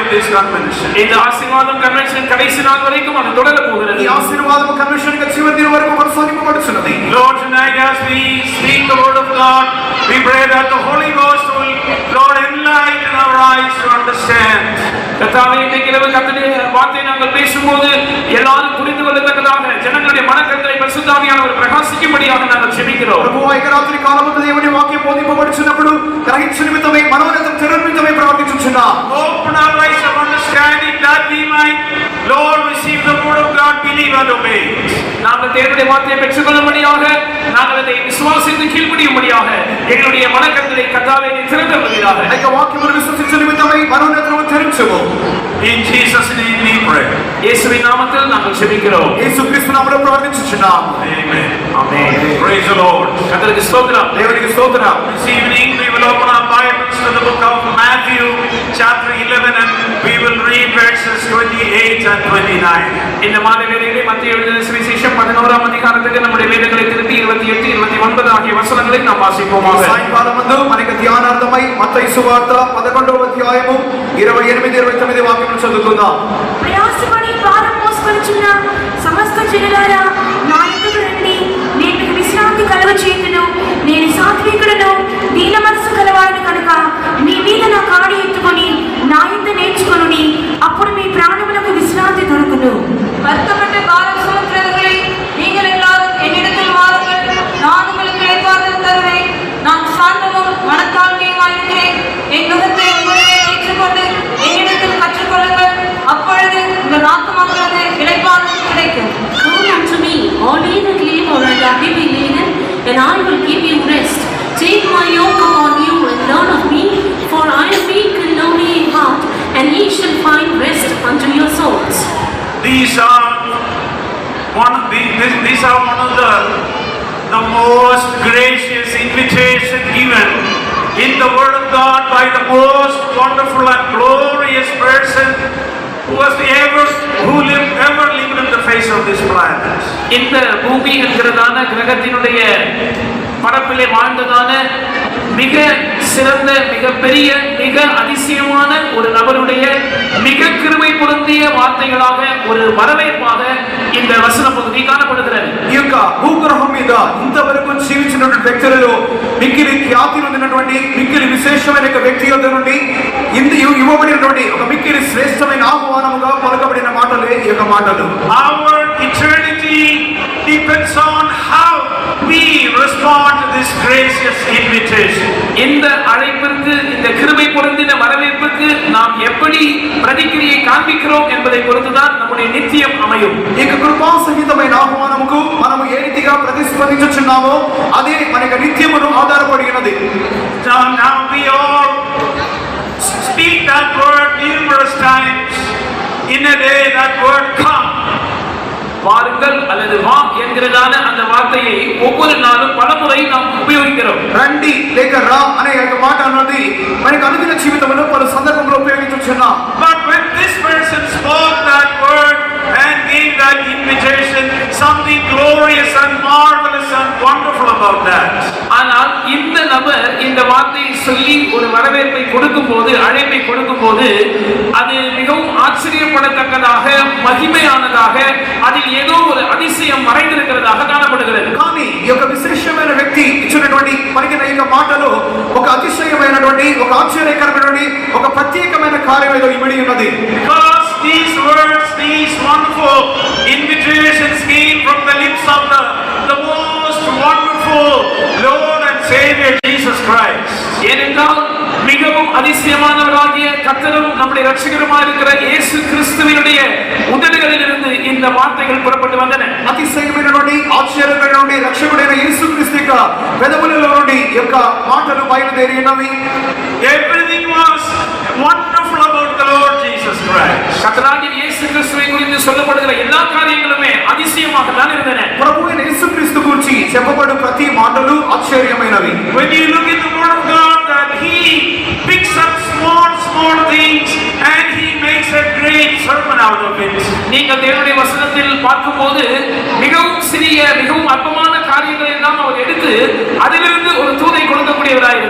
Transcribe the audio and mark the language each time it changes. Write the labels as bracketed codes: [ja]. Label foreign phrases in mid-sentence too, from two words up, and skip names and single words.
[en] convention. [ta] இந்த ஆசீர்வாதம் கன்வென்ஷன் கடைசி நாள் வரைக்கும் அது தொடர போகிறது. [te] ఈ ఆశీర్వాదం కన్వెన్షన్ కి చివరి దినం వరకు కొనసాగింపబడుచున్నది. [en] Lord, tonight as we speak the word of God, we pray that the Holy Ghost will, Lord, enlighten our eyes to understand. [ta] கர்த்தாவே, இன்றைக்கு இரவு கர்த்தருடைய வார்த்தையை நாங்கள் பேசும்போது எல்லாரும் புரிந்து கொள்ளத்தக்கதாக ஜனங்களுடைய மனக்கண்களை பரிசுத்த ஆவியானவர் பிரகாசிக்கும்படியாக நாங்கள் ஜெபிக்கிறோம். [te] ప్రభువా, ఈ రాత్రి కాలమందు దేవుని వాక్యం బోధింపబడుచున్నప్పుడు గ్రహించ నిమిత్తమై మనోనేత్రం తెరవ నిమిత్తమై ప్రార్థించుచున్నాం. [en] Open our eyes of understanding that we might, Lord, receive the word of God, believe and obey. [ta] நாங்கள் தேவனுடைய வார்த்தையை பெற்றுக்கொள்ளும்படியாக நாங்கள் அதை விசுவாசித்து கீழ்ப்படியும்படியாக எங்களுடைய மனக்கண்களை கர்த்தாவே நீர் திறந்தருளுவீராக. [te] ఆ యొక్క వాక్యమును విశ్వసించ నిమిత్తమై మనోనేత్రము తెరచుము. [en] In Jesus' name we pray. [ta] இயேசுவின் நாமத்தில் நாங்கள் ஜெபிக்கிறோம். [te] యేసుక్రీస్తు నామములో ప్రార్థించుచున్నాం. [en] Amen. [ta] ஆமென். [en] Praise the Lord. [ta] கர்த்தருக்கு ஸ்தோத்திரம். [te] దేవునికి స్తోత్రం. [en] This evening we will open our Bibles to the book of Matthew chapter 11 and we will read verses 28 and 29. [ta] இந்த மாலை வேளையிலே மத்திய எழுதின சுவிசேஷம் 11ஆம் அதிகாரத்துக்கு நம்முடைய வேதங்களை திருப்பி 28 29 ஆகிய வசனங்களை நாம் வாசிப்போமாக. [te] సాయంకాలమందు మనకి ధ్యానార్థమై మత్తయి సువార్త 11వ అధ్యాయము 28 29 వాక్యములు చదువుకుందాం. ప్రయాసపడి భారం మోసుకొనుచున్న సమస్త జనులారా నా యొద్దకు రండి, నేను మీకు విశ్రాంతి కలుగచేయుదును. నేను సాత్వికుడను, దీన మనసు గలవాడను కనుక మీ మీద నా కాడి ఎత్తుకొని నా యొద్ద నేర్చుకొనుడి, అప్పుడు మీ ప్రాణములకు విశ్రాంతి దొరుకును. [ta] வருத்தப்பட்ட பாரம் சுமக்கிறவர்களே, நீங்கள் எல்லாரும் என்னிடத்தில் வாருங்கள், நான் உங்களுக்கு இளைப்பாறுதல் தருவேன். நான் சாந்தமும் மனத்தாழ்மையுமாயிருக்கிறேன். என் நுகத்தை உங்களிலே ஏற்றுக்கொண்டு என்னிடத்தில் கற்றுக்கொள்ளுங்கள், அப்பொழுது உங்கள் ஆத்துமாக்களது இளைப்பாறுதல் கிடைக்கும். [en] Come unto me, all ye that labor and are heavy laden, and I will give you rest. Take my yoke upon you and learn of me, for I am meek and lowly in heart, and ye shall find rest unto your souls. These are one of the most gracious invitation given in the Word of God by the most wonderful and glorious person who ever lived on the face of this planet. [ta] இந்த பூமி என்கிறதான கிரகத்தினுடைய பரப்பிலே வாழ்ந்ததான மிக சிறந்த, மிக பெரிய, மிக அதிசயமான ஒரு நபருடைய மிக கிருபை பொருந்திய வார்த்தைகளாக ஒரு வரவேற்பாக இந்த வசன பகுதி காணப்படுகிறது. [te] ఈ యొక్క భూగ్రహం మీద ఇంతవరకు జీవించినటువంటి వ్యక్తులలో మిక్కిలి ఖ్యాతి నొందినటువంటి మిక్కిలి విశేషమైన వ్యక్తి యొద్ద నుండి ఇవ్వబడినటువంటి ఒక మిక్కిలి శ్రేష్టమైన ఆహ్వానముగా పలకబడిన మాటలే ఈ యొక్క మాటలు. [en] Our eternity depends on how we respond to this gracious invitation. [ta] இந்த அழைப்பிற்கு, இந்த கிருபை பொருந்தின வரவேற்புக்கு நாம் எப்படி பிரதிக்கிரியை காண்பிக்கிறோம் என்பதை பொறுத்துதான் நம்முடைய நித்தியம் அமையும். [te] ఈ యొక్క కృపా సహితమైన ఆహ్వానముకు మనము ఏ రీతిగా ప్రతిస్పందించుచున్నామో అదే మన యొక్క నిత్యమును ఆధారపడి ఉన్నది. [en] Now we all speak that word numerous times in a day. That word come. [ta] வாருங்கள் அல்லது வா என்கிறதான அந்த வார்த்தையை ஒவ்வொரு நாளும் பலமுறை நாம் உபயோகிக்கிறோம். [te] రండి లేక రా అనే యొక్క మాట అన్నది మనకు అనుదిన జీవితంలో పలు సందర్భంలో ఉపయోగించుచున్నాం. [en] But when this person spoke that word and gave that invitation, something glorious and marvelous and wonderful about that. [ta] ஆனால் இந்த நபர் இந்த வார்த்தையை சொல்லி ஒரு வரவேற்பை கொடுக்கும் போது, அழைப்பை கொடுக்கும் போது, அது மிகவும் ஆச்சரியப்படத்தக்கதாக, மகிமையானதாக, அதில் ஏதோ ஒரு அதிசயம் மறைந்திருக்கிறதாக காணப்படுகிறது. [te] కానీ ఈ యొక్క విశేషమైన వ్యక్తి ఇచ్చినటువంటి పలికిన ఈ మాటలో ఒక అతిశయమైనటువంటి, ఒక ఆశ్చర్యకరమైనటువంటి, ఒక ప్రత్యేకమైన కార్యం ఏదో ఇమిడి ఉన్నది. [en] Because these words, these wonderful invitations came from the lips of the most wonderful Lord and Savior Jesus Christ. [ta] ஏனென்றால் மிகவும் அதிசயமானவராகிய கர்த்தரும் நம்முடைய இரட்சகருமாய் இருக்கிற இயேசு கிறிஸ்துவினுடைய உதடுகளிலிருந்து இந்த வார்த்தைகள் புறப்பட்டு வந்தன. [te] అతిశయమైనటువంటి, ఆశ్చర్యకరమైనటువంటి రక్షకుడైన యేసుక్రీస్తు యొక్క పెదవులలో నుండి ఈ యొక్క మాటలు బయలుదేరినవి. [en] Everything was wonderful about the Lord Jesus Christ. [ta] கர்த்தராகிய இயேசு கிறிஸ்துவை குறித்து சொல்லப்படுகிற எல்லா காரியங்களுமே அதிசயமாக தான் இருந்தன. [te] ప్రభువైన యేసుక్రీస్తు గురించి చెప్పబడు ప్రతి మాటలు ఆశ్చర్యమైనవి. [en] When you look in the Word of God, that He picks up small things and He makes a great sermon out of it. [ta] நீங்கள் தேவனுடைய வசனத்தில் பார்க்கும்போது மிகவும் சிறிய, மிகவும் அற்பமான காரியங்களை எல்லாம் அவர் எடுத்து அதிலிருந்து ஒரு தூதை கொடுக்கக்கூடியவராய் இருந்தார்.